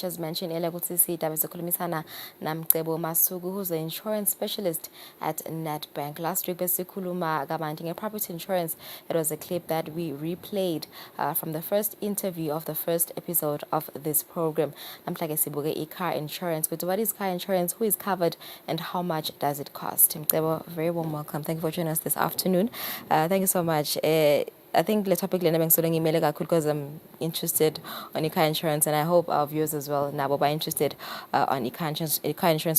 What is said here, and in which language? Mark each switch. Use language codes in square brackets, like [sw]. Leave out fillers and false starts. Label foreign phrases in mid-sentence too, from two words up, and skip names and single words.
[en] As mentioned earlier, [ss] Sikhulumisana Namcebo Masuku, [en] who's an insurance specialist at Nedbank. Last week, [ss] besikhuluma kabanti [en] property insurance. It was a clip that we replayed from the first interview of the first episode of this program. [ss] Namhlanje sibuke [en] car insurance. But what is car insurance? Who is covered? And how much does it cost? Mcebo, very warm welcome. Thank you for joining us this afternoon. Thank you so much. I think the topic because I'm interested on car insurance, and I hope our viewers as well now are interested on car insurance.